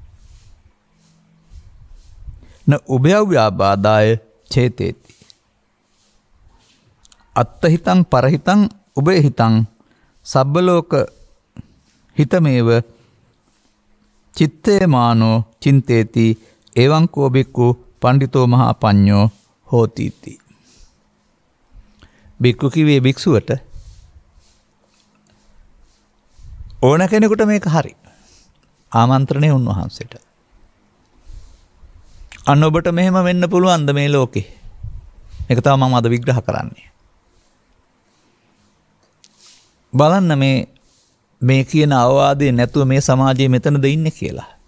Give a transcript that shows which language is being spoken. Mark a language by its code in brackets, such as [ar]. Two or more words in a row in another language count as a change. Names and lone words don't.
[pi] න උභයව්‍යාබාදාය චේතේති අත්තහිතං පරහිතං උභයහිතං සබ්බලෝක හිතමේව චිත්තේමානෝ චින්තේති එවං කෝ බික්ඛු පණ්ඩිතෝ මහා පඤ්ඤෝ හෝතිති. [si] බික්කු කිව්වේ භික්ෂුවට ඕන කෙනෙකුට මේක හරි. ආමන්ත්‍රණය උන්වහන්සේට. අන්න ඔබට මෙහෙම වෙන්න පුළුවන්ද මේ ලෝකේ? මේක තමයි මම අද විග්‍රහ කරන්නේ. බලන්න මේ කියන අවවාදේ නැතුව මේ සමාජයේ මෙතනද ඉන්නේ කියලා.